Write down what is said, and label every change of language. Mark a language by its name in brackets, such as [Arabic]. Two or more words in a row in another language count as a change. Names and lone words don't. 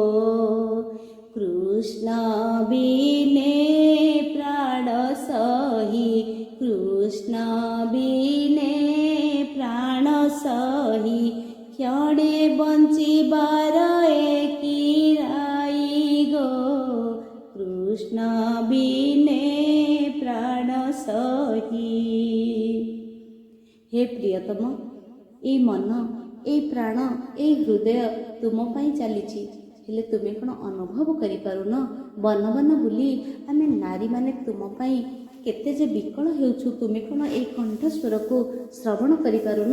[Bangla] কৃষ্ণ বিনে প্রাণ সহি, কৃষ্ণ বিনে প্রাণ সহি, ক্ষণে বঞ্চিবার একি রাই গো। কৃষ্ণ বিনে প্রাণ সহি। [Odia] ହେ ପ୍ରିୟତମ, ଏଇ ମନ, ଏଇ ପ୍ରାଣ, ଏଇ ହୃଦୟ ତୁମ ପାଇଁ ଚାଲିଛି। ହେଲେ ତୁମେ କ'ଣ ଅନୁଭବ କରିପାରୁନ? ବନ ବନ ବୁଲି ଆମେ ନାରୀମାନେ ତୁମ ପାଇଁ କେତେ ଯେ ବିକଳ ହେଉଛୁ। ତୁମେ କ'ଣ ଏଇ କଣ୍ଠସ୍ୱରକୁ ଶ୍ରବଣ କରିପାରୁନ?